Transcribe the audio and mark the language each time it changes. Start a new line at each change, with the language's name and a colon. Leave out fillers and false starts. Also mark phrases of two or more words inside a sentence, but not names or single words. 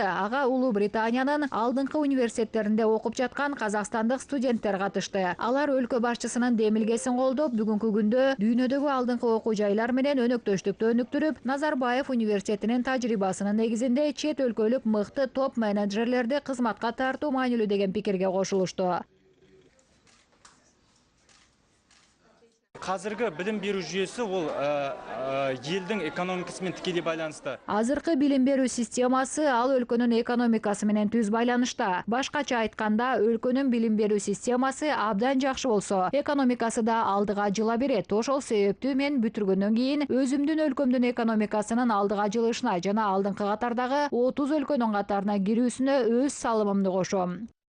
Kyrgyz: Ага Улуу Британиянын алдыңкы университеттеринде окуп жаткан казакстандык студенттер катышты. Алар өлкө башчысынын демилгесин колдоп, бүгүнкү күндө дүйнөдөгү алдыңкы окуу жайлар менен өнөктөштүктү өнүктүрүп, Назарбаев университетинин тажрыйбасынын негизинде чет өлкөлүк мыкты топ менеджерлерди кызматка тартуу маанилүү деген пикирге кошулушту.
Kazakh: Қазіргі білім беру жүйесі ол елдің экономикасымен тікелей байланысты.
Kyrgyz: Азыркы билим берүү системасы ал өлкөнүн экономикасы менен түз байланышта. Башкача айтканда, өлкөнүн билим берүү системасы абдан жакшы болсо, экономикасы да алдыга жыла берет. Ошол себептүү мен бүтүргөндөн кийин өзүмдүн өлкөмдүн экономикасынын алдыга жылышына жана алдыңкы катардагы 30 өлкөнүн катарына кирүүсүнө өз салымымды кошом.